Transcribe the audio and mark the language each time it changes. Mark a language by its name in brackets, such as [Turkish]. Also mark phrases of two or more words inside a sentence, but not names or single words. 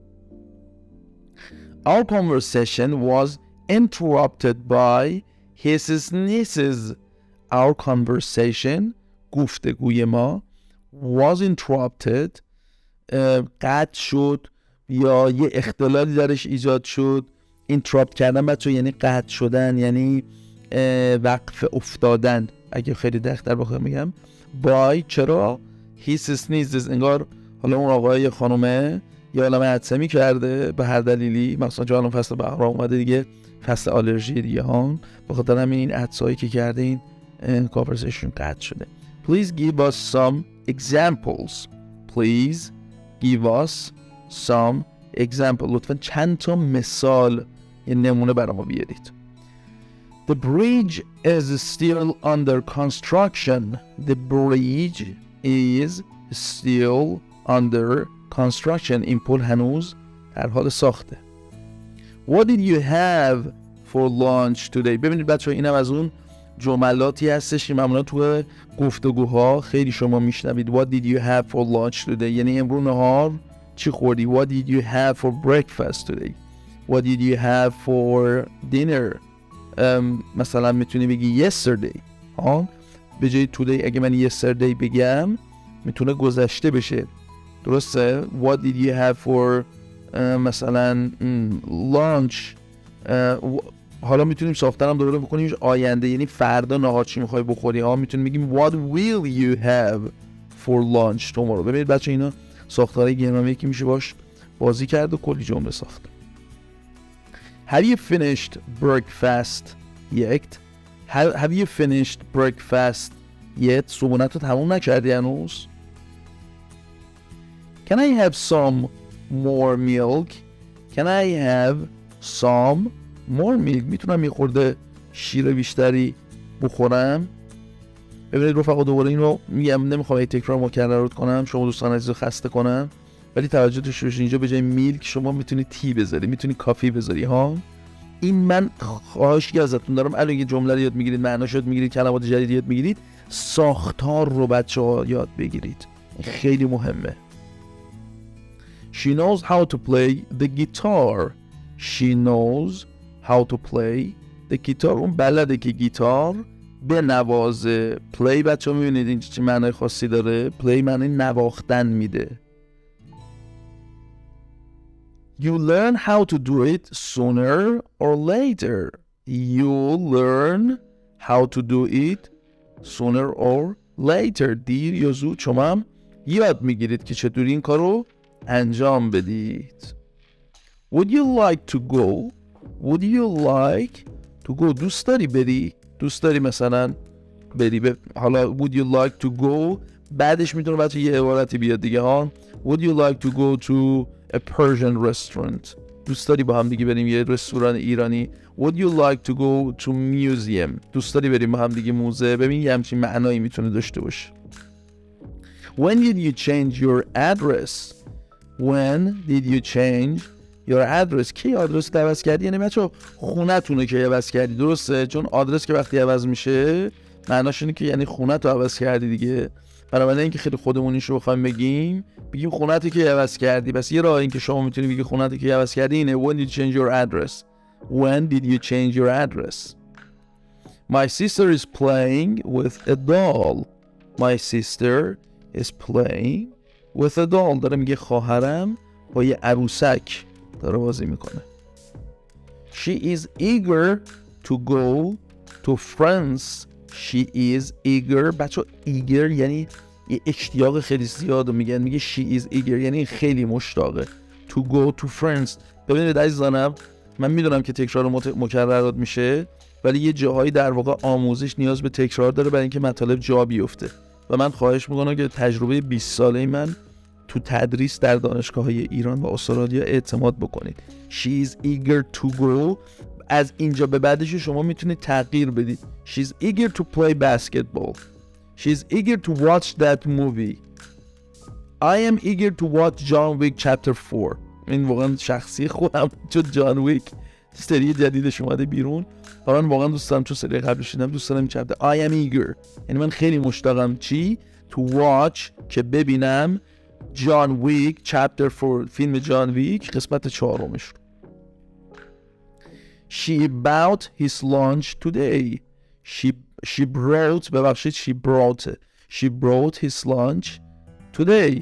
[English] Our conversation was interrupted by his sneezes. Our conversation, [Persian] گفتگوی ما, [English] was interrupted, [Persian] قطع شد یا یه اختلالی درش ایجاد شد. interrupt کردن بچه یعنی قطع شدن، یعنی وقف افتادن اگه خیلی دقیق‌تر بخوام بگم. [English] by چرا؟ his sneezes، [Persian] انگار حالا اون آقای خانومه یا علامه عطسه کرده به هر دلیلی، مثلا چون الان فصل بهار اومده دیگه، فصل آلرژی دیگه ها، به خاطر همین این عطسایی که کرده این conversation قطع شده. [English] Please give us some examples. Please give us some example. [Persian] لطفاً چند تا مثال یه نمونه برام بیارید. [English] The bridge is still under construction. The bridge is still under construction. [Persian] این پل هنوز در حال ساخته. [English] What did you have for lunch today? [Persian] ببینید بچه‌ها اینم از اون جملاتی هستش که معمولا تو گفتگوها خیلی شما میشنوید. [English] What did you have for lunch today؟ [Persian] یعنی امروز نهار چی خوردی؟ [English] What did you have for breakfast today؟ What did you have for dinner؟ [Persian] مثلا میتونی بگی yesterday. به جای today اگه من yesterday بگم میتونه گذشته بشه. [English] درسته؟ What did you have for مثلا lunch؟ [Persian] حالا میتونیم ساخترم دوباره بکنیم آینده، یعنی فردا نهار چی میخوای بخوری ها. میتونیم بگیم [English] what will you have for lunch tomorrow. [Persian] ببینید بچه اینا ساختارهای گرامری که میشه باش بازی کرد و کلی جمله ساخت. [English] Have you finished breakfast yet? Have you finished breakfast yet? [Persian] صبحونت رو تموم نکردی هنوز؟ [English] Can I have some more milk? Can I have some more milk? [Persian] میتونم یه خورده شیر بیشتری بخورم؟ ببینید رفقا دوباره این رو میگم، نمیخوام این تکرار مکرر کنم، شما دوستان عزیز رو خسته کنم، ولی توجه داشته باشید اینجا به جای میلک شما میتونید تی بذاری، میتونی کافی بذاری ها. این من خواهشی ازتون دارم الان یه جمله رو یاد میگیرید، معناش یاد میگیرید، کلمات جدید یاد میگیرید، ساختار رو بچه‌ها یاد بگیرید، خیلی مهمه. [English] She knows how to play the guitar. She knows how to play the guitar. [Persian] اون بلده که گیتار بنوازه. play بچه ها میبینید این چه معنی خاصی داره. play معنی نواختن میده. [English] You learn how to do it sooner or later. You learn how to do it sooner or later. [Persian] دیر یا زود شما هم یاد میگیرید که چطوری این کارو انجام بدید. [English] Would you like to go? Would you like to go? [Persian] دوست داری بری؟ دوست داری مثلا بری حالا [English] would you like to go [Persian] بعدش میتونه بچه یه عبارتی بیاد دیگه ها. [English] Would you like to go to a Persian restaurant? [Persian] دوست داری با هم دیگه بریم یه رستوران ایرانی؟ [English] Would you like to go to museum? [Persian] دوست داری بریم با هم دیگه موزه؟ ببین یه همچین معنایی میتونه داشته باشه. [English] When did you change your address? When did you change your address? [Persian] کی آدرس عوض کردی؟ یعنی بچه خونه تونه که عوض کردی، درسته؟ چون آدرس که وقتی عوض میشه معناش اینه که یعنی خونه تو عوض کردی دیگه. بنابراین اینکه خیلی خودمونیش رو بخوایم بگیم خونه تو که عوض کردی. بس یه راه این که شما میتونی بگی خونه تو که عوض کردی اینه [English] when did you change your address. When did you change your address? My sister is playing with a doll. My sister is playing with a doll. [Persian] داره میگه خواهرم با یه عروسک داره بازی میکنه. [English] She is eager to go to France. She is eager. [Persian] بچه eager یعنی یه اشتیاق خیلی زیاد رو میگن، میگه [English] she is eager [Persian] یعنی خیلی مشتاقه. [English] To go to France. [Persian] ببینید عزیزانم من میدونم که تکرار مکررات میشه، ولی یه جاهایی در واقع آموزش نیاز به تکرار داره برای اینکه مطالب جا بیفته و من خواهش میکنم که تجربه 20 ساله من تو تدریس در دانشگاه‌های ایران و استرالیا اعتماد بکنید. [English] She is eager to go. [Persian] از اینجا به بعدش شما میتونید تغییر بدید. [English] She's eager to play basketball. She's eager to watch that movie. I am eager to watch John Wick Chapter 4. [Persian] این واقعا شخصی خودم چون جان ویک سری جدیدش اومده بیرون و من واقعا دوست دارم، چون سری قبلش دیدم دوست دارم این چپتر [English] I am eager، [Persian] یعنی من خیلی مشتاقم چی؟ [English] to watch، [Persian] که ببینم [English] John Wick chapter 4، [Persian] فیلم جان ویک قسمت 4مش رو. [English] She bought his lunch today. She brought، ببخشید she brought his lunch today.